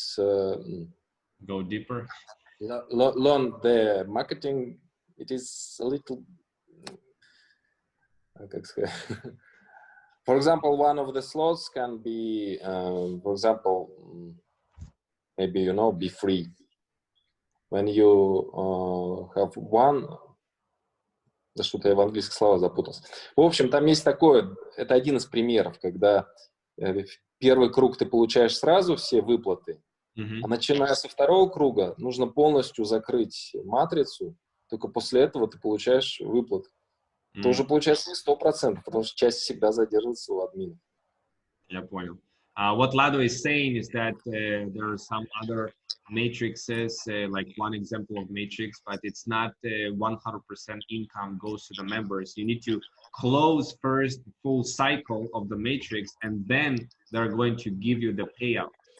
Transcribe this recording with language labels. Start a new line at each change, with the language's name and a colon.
English: go deeper, learn the marketing it is a little, for example, one of the slots can be, for example, maybe, you know, be free. When you have one,
Russian: да что-то я в английских словах запутался. В общем, там есть такое, это один из примеров, когда первый круг ты получаешь сразу все выплаты, а начиная со второго круга нужно полностью закрыть матрицу, только после этого ты получаешь выплаты. Это уже получается не 100%, потому что часть всегда задерживается у админа. Я понял.
English: What Lado is saying is that there are some other matrices, like one example of matrix, but it's not 100% income goes to the members. You need to close first full cycle of the matrix, and then they're going to give you the payout.